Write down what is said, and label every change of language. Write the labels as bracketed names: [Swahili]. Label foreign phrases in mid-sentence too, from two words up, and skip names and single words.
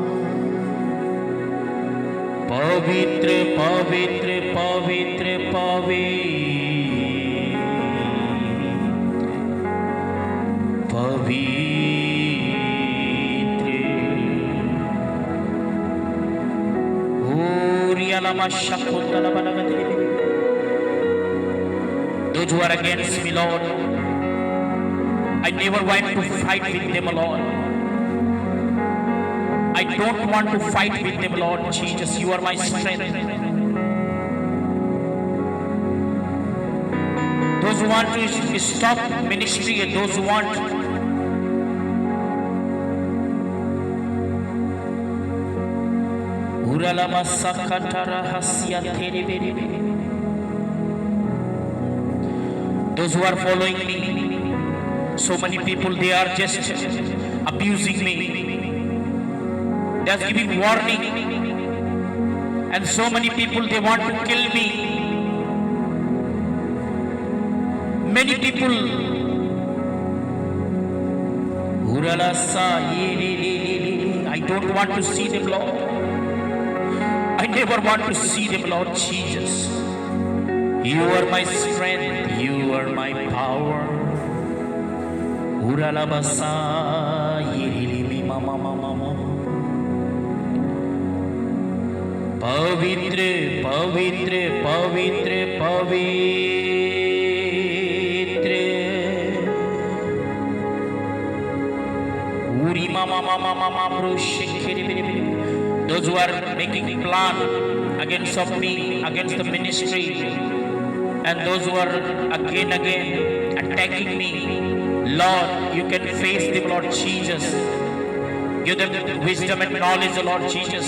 [Hindi] पवित्र पवित्र पवित्र पवित्र पवित्र ओरियालामा शकुंतला बनगति। [English] Those who are against me, Lord, I never want to fight with them, Lord. I don't want to fight with them, Lord Jesus. You are my strength. Those who want to stop ministry and those who want uralama sakatara hasya theriberi. Those who are following me, so many people, they are just abusing me. They are giving warning. And so many people, they want to kill me. Many people, I don't want to see them, Lord. I never want to see them, Lord Jesus. You are my strength, you are my power. Uralabasa yirimi mama mama. [Hindi] पवित्र पवित्र पवित्र पवित्र Uri mama mama mama bro shikiri biri biri. [English] Those who are making plan against of me, against the ministry, and those who are again attacking me, Lord, you can face them, Lord Jesus. Give them wisdom and knowledge, Lord Jesus.